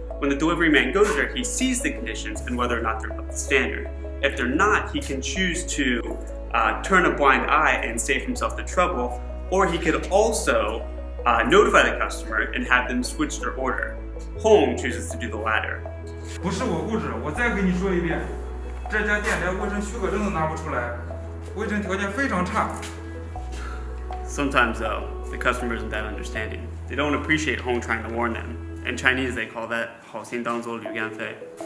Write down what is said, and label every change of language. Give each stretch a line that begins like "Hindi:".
English: When the delivery man goes there, he sees the conditions and whether or not they're up to standard. If they're not, he can choose to turn a blind eye and save himself the trouble, or he could also notify the customer and have them switch their order. Hong chooses to do the latter.
Chinese: 不是我固执，我再给你说一遍，这家店连卫生许可证都拿不出来，卫生条件非常差。
English: Sometimes though, the customer isn't that understanding. They don't appreciate Hong trying to warn them. In Chinese, they call that
Chinese: 好心当作驴肝肺。